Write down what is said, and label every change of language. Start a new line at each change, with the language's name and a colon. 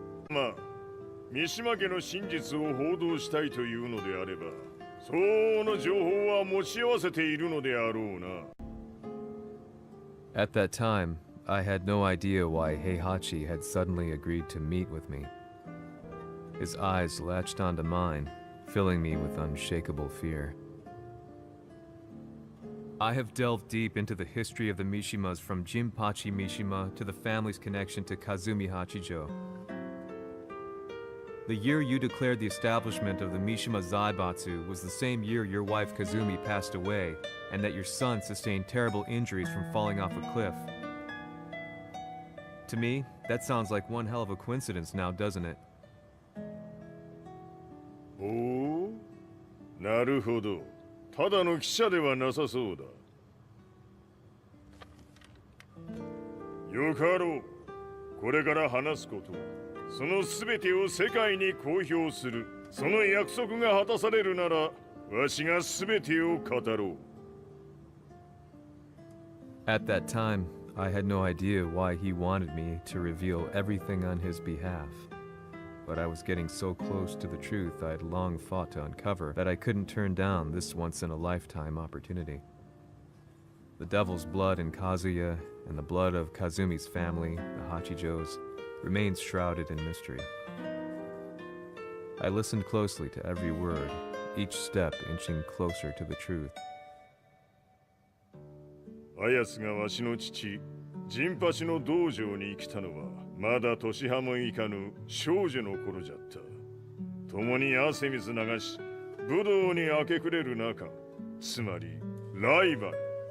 Japanese: まあ、三島家の真実を報道したいというのであれば、相応の情報は持ち合わせているのであろうな。
English: At that time, I had no idea why Heihachi had suddenly agreed to meet with me. His eyes latched onto mine, filling me with unshakable fear. I have delved deep into the history of the Mishimas from Jinpachi Mishima to the family's connection to Kazumi Hachijo. The year you declared the establishment of the Mishima Zaibatsu was the same year your wife Kazumi passed away, and that your son sustained terrible injuries from falling off a cliff. To me, that sounds like one hell of a coincidence now, doesn't it?
Japanese: おお、なるほど。ただの記者ではなさそうだ。よかろう。これから話すこと、その全てを世界に公表する。その約束が果たされるなら、わしが全てを語ろう。
English: At that time, I had no idea why he wanted me to reveal everything on his behalf. But I was getting so close to the truth I'd long fought to uncover that I couldn't turn down this once-in-a-lifetime opportunity. The devil's blood in Kazuya and the blood of Kazumi's family, the Hachijos, remains shrouded in mystery. I listened closely to every word, each step inching closer to the truth.
Japanese: あやつがわしの父、ジンパチの道場に来たのは、まだ年端もいかぬ少女の頃じゃった。共に汗水流し、武道に明け暮れる中、つまりライバル。